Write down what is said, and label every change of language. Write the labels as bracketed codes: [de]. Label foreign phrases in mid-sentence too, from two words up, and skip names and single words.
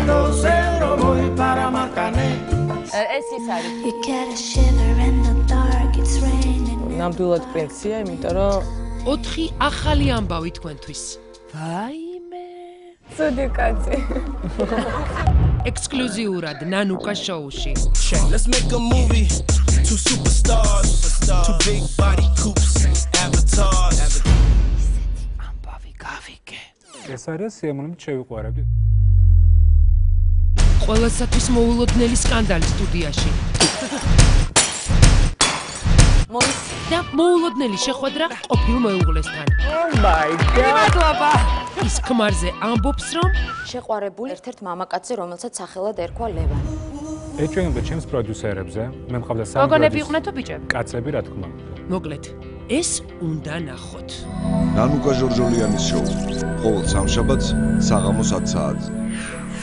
[ka] ეს ის არის. ნამდვილად პრინცია, იმიტომ რომ 4 ახალი ამბავი თქვენთვის. ვაიმე. ცუდი კაცი. ექსკლუზიურად ნანუკა შოუში. [en] Let's make a movie. Two superstars, two big body coupes, avatars. [ka] ამბავი გავიგე. ეს არის სიამოვნებით შევიყვარებდი. ყველასათვის მოულოდნელი სკანდალი სტუდიაში. და მოულოდნელი შეხვედრა ყოფილ მეუღლესთან. [en] Oh my god. [ka] ის ქმარზე ამბობს, რომ შეყვარებული ერთ-ერთ მამაკაცზე, რომელსაც სახელად ერქვა ლევან. ეჩვენებდა ჩემს პროდიუსერებზე, მე მყავდა სამი გოგონები იყვნენ თუ ბიჭები? კაცები, რა თქმა უნდა. მოკლედ, ეს უნდა ნახოთ. ნანუკა ჟორჟოლიანის შოუ. ყოველ სამშაბათს საღამოს 10 საათზე.